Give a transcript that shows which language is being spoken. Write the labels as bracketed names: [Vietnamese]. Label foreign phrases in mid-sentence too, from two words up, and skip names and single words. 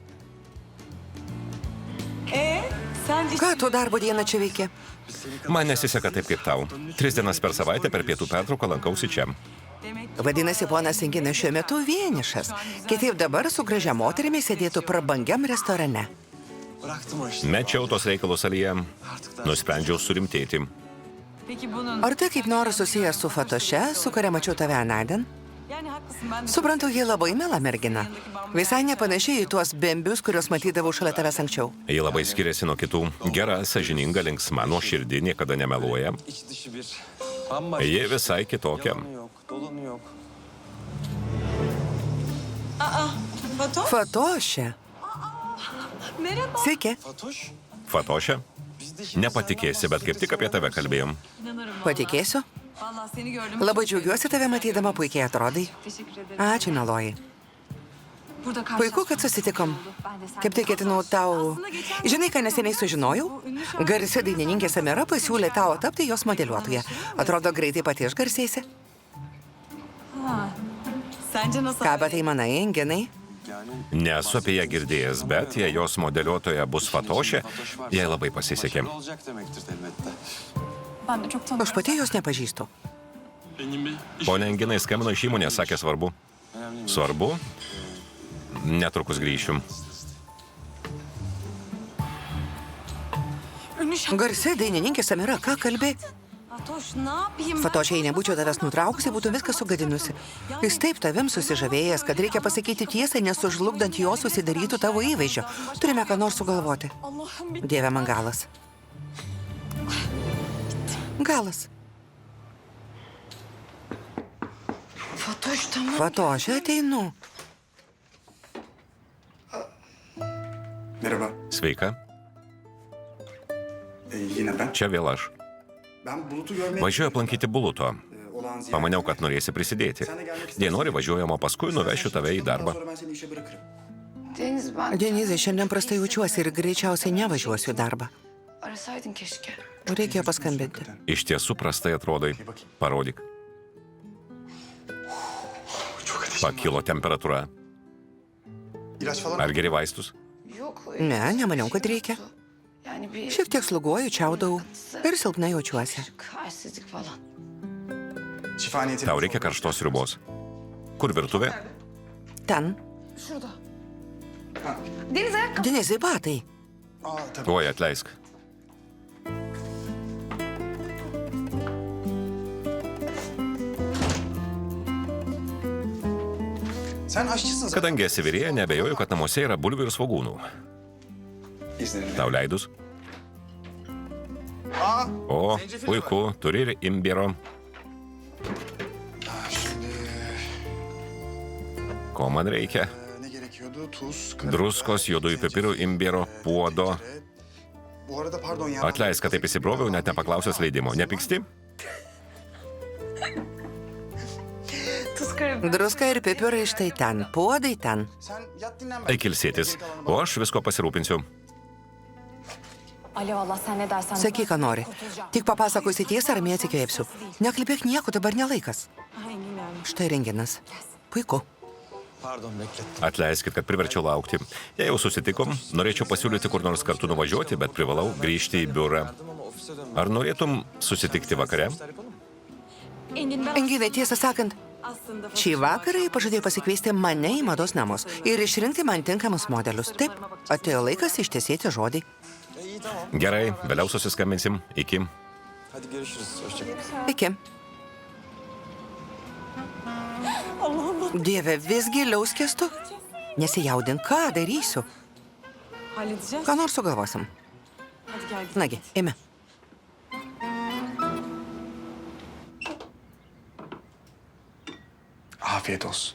[Lithuanian] Ką tu darbo dieną čia veiki? Man nesiseka taip kaip tau. 3 dienas per savaitę per pietų pertrauką lankausi čia. Vadinasi, ponas Enginas šiuo metu vienišas. Kitaip dabar su gražia moterimi sėdėtų prabangiam restorane. [Turkish] Bıraktım o işi. [Lithuanian] Mečiau tos reikalus, Alija. Nusprendžiau surimtėti. Ar tai kaip nors susijęs su Fatoše, su kuria mačiau tave anądien? Suprantu, ji labai mila mergina. Visai nepanašiai į tuos bembius, kuriuos matydavau šalia tavęs anksčiau. Ji labai skiriasi nuo kitų. Gera, sąžininga, linksma, nuoširdi, niekada nemeluoja. [Turkish] İç dışı bir. Bambaşka. [Lithuanian] Ji visai kitokia. [Turkish] Yalanı yok, dolanı yok. [Lithuanian] Fatoše. Sveiki. Fatoş. Fatoše? Nepatikėsi, bet kaip tik apie tave kalbėjom. Patikėsiu. Labai džiaugiuosi tave matydama, puikiai atrodai. Ačiū, mieloji. Puiku, kad susitikom. Kaip tai ketinau tau... Žinai, ką neseniai sužinojau? Garsi dainininkė Samira pasiūlė tau tapti jos modeliuotoja. Atrodo, greitai pati išgarsėsi. Ką apie tai manai, Enginai? Nesu apie ją girdėjęs, bet jei jos modeliuotoja bus Fatoše, jai labai pasisekė. [Turkish] Olacak demektir elbette. [Lithuanian] Aš pati jos nepažįstu. Pone Enginai skambino iš įmonės, sakė svarbu. Svarbu? Netrukus grįšiu. Garsi dainininkė Samira, ką kalbė? Fatoš, jei nebūčiau tavęs nutraukusi, būtų viską sugadinusi. Jis taip tavim susižavėjęs, kad reikia pasakyti tiesą, nesužlugdant jo susidarytų tavo įvaizdžio. Turime ką nors sugalvoti. Dieve, man galas. Galas. Fatoš, ateinu. [Turkish] Merhaba. [Lithuanian] Sveika, [Turkish] Yine ben. [Lithuanian] čia vėl aš. [Turkish] Ben Bulut'u görmeye... [Lithuanian] Važiuoju aplankyti Buluto. [Turkish] Olağan ziyaret. [Lithuanian] Pamaniau, kad norėsi prisidėti. Jei nori, važiuojam, o paskui nuvešiu tave į darbą. [Turkish] Sonra ben seni işe bırakırım. Deniz, ben [Lithuanian] Denizai, šiandien prastai jaučiuosi ir greičiausiai nevažiuosiu į darbą. [Turkish] arasaydın keşke. [Lithuanian] Reikėjo paskambinti. Iš tiesų prastai atrodai. Parodyk. Pakilo temperatūra. [Turkish] İlaç falan [Lithuanian] Ar geri vaistus? [Turkish] Yok. [Lithuanian] Ne, nemaniau, kad reikia. [Turkish] Yani bir [Lithuanian] Šiek tiek sloguoju, čiaudau ir silpnai jaučiuosi. [Turkish] halsizlik falan. Şifa niyetine... [Lithuanian] Tau reikia karštos sriubos. Kur virtuvė? Ten. [Turkish] Şurada. Deniz ayakkabı. [Lithuanian] Denizai, batai. [Turkish] Aa, tabii. [Lithuanian] Oi, atleisk. [Turkish] Sen aşçısın zaten. [Lithuanian] Kadangi esi virėja, nebejoju, kad namuose yra bulvių ir svogūnų. [Turkish] İzninle. [Lithuanian] Tau leidus? Aa, O, puiku, turi ir imbiero. [Turkish] şimdi... [Lithuanian] Ko man reikia? [Turkish] Ne gerekiyordu? Tuz, karabiber, [Lithuanian] Druskos, juodųjų pipirų, imbiero, puodo. [Turkish] Bu arada pardon ya. [Lithuanian] Atleisk, kad taip įsibroviau, net nepaklausęs leidimo. Nepyksti? [Turkish] Tuz karabiber. [Lithuanian] Druska ir pipirai štai ten. Puodai ten. [Turkish] Sen yat dinlen. [Lithuanian] Eik ilsėtis, o aš visko pasirūpinsiu. [Turkish] Alo Allah sen ne dersen. [Lithuanian] Sakyk, ką nori. Tik papasakosi tiesą, ramiai atsikvėpsiu. Nekalbėk nieko, dabar nelaikas. Štai renginas. Puiku. [Turkish] Pardon beklettim. [Lithuanian] Atleiskit, kad priverčiau laukti. Jei jau susitikom, norėčiau pasiūlyti kur nors kartu nuvažiuoti, bet privalau grįžti į biurą. [Turkish] Ama ofise dönmem. [Lithuanian] Ar norėtum susitikti vakare? Enginai, tiesą sakant, šį vakarą jie pažadėjo pasikviesti mane į mados namus ir išrinkti man tinkamus modelius. Taip, atėjo laikas ištiesėti žodį. [Turkish] İyi tamam. [Lithuanian] Gerai, vėliau susiskambinsim. Iki. [Turkish] Hadi görüşürüz. Hoşçakal. [Lithuanian] Iki. Dieve, vis giliau skęstu. Nesijaudink, ką darysiu. Ką nors sugalvosim. Nagi, eime. [Turkish] Afiyet olsun.